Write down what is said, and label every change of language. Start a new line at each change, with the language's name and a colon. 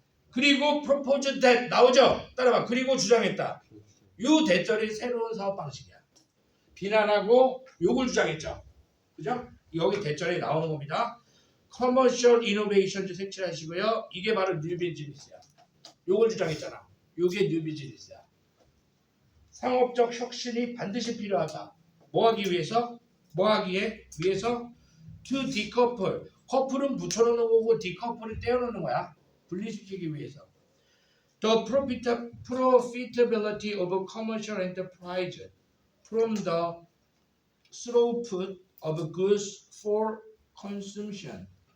Korean: 그리고
English: proposed that
Korean: 나오죠? 따라봐. 그리고 주장했다. 요 대절이 새로운 사업 방식이야. 비난하고 요걸 주장했죠. 그죠? 여기 대절이 나오는 겁니다.
English: commercial innovation
Korean: 색칠하시고요. 이게 바로 new business야. 요걸 주장했잖아. 요게 new business야. 상업적 혁신이 반드시 필요하다. 뭐 하기 위해서? 뭐 하기에? 위해서?
English: to decouple.
Korean: 커플은 붙여놓는 거고 decouple은 떼어놓는 거야. 분리시키기 위해서.
English: The profitability of a commercial enterprise from the throughput of goods for consumption.